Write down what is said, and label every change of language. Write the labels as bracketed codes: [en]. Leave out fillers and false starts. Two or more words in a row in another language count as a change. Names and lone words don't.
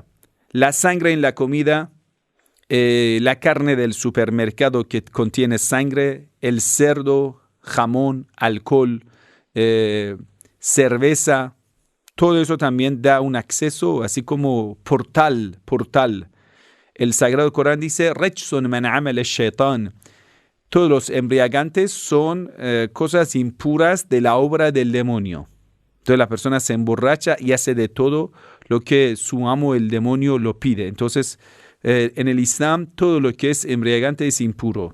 [es] La sangre en la comida, la carne del supermercado que contiene sangre, el cerdo, jamón, alcohol, cerveza. Todo eso también da un acceso, así como portal. El Sagrado Corán dice, [ar] رجس من عمل الشيطان. [es] Todos los embriagantes son cosas impuras de la obra del demonio. Entonces la persona se emborracha y hace de todo lo que su amo, el demonio, lo pide. Entonces, en el Islam, todo lo que es embriagante es impuro.